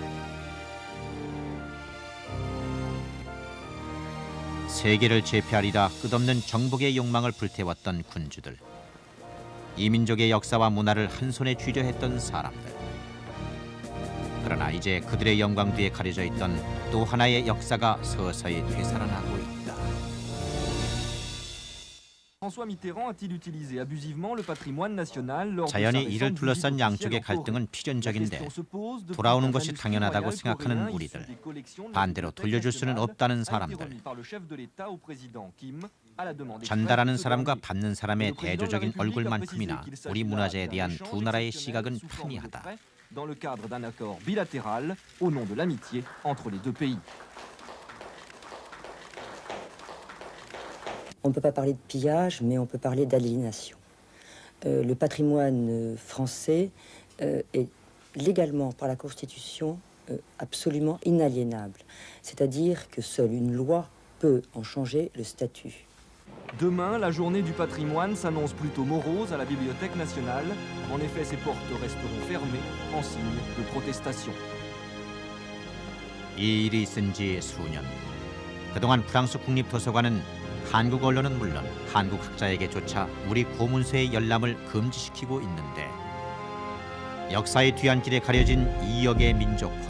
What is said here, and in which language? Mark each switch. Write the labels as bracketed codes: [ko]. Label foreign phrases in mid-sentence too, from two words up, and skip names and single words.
[ko] 세계를 제패하리라 끝없는 정복의 욕망을 불태웠던 군주들. 이 민족의 역사와 문화를 한 손에 쥐려 했던 사람들. 그러나 이제 그들의 영광 뒤에 가려져 있던 또 하나의 역사가 서서히 되살아나고 있다. [fr] François Mitterrand a-t-il utilisé abusivement le patrimoine national lors de sa [ko] 자연히 [fr] récente [ko] 이를 [fr] visite [ko] 둘러싼 [fr] officielle [ko] 양쪽의 [fr] en Corée? [ko] 갈등은 필연적인데 [fr] La question se pose depuis [ko] 돌아오는 [fr] qu'un [ko] 것이 [fr] manuscrit [ko] 당연하다고 [fr] royal [ko] 생각하는 [fr] coréen [ko] 우리들. [fr] issu des collections de la [ko] 반대로 [fr] Bibliothèque [ko] 돌려줄 수는 [fr] nationale [ko] 없다는 [fr] a été [ko] 사람들. [fr] remis par le chef de l'État au président Kim à la demande [ko] 전달하는 [fr] expresse de ce [ko] 사람과 [fr] dernier. [ko] 받는 사람의 대조적인 얼굴만큼이나 우리 문화재에 대한 두 나라의 시각은 판이하다. [fr] dans le cadre d'un accord bilatéral au nom de l'amitié entre les deux pays. On ne peut pas parler de pillage, mais on peut parler d'aliénation. Le patrimoine français est légalement, par la Constitution, absolument inaliénable. C'est-à-dire que seule une loi peut en changer le statut. Demain, la journée du patrimoine s'annonce plutôt morose à la Bibliothèque nationale. En effet, ses portes resteront fermées en signe de protestation. [ko] 이 일이 있은 지 수년. 그동안 프랑스 국립도서관은 한국 언론은 물론 한국 학자에게조차 우리 고문서의 열람을 금지시키고 있는데 역사의 뒤안길에 가려진 2억의 민족혼.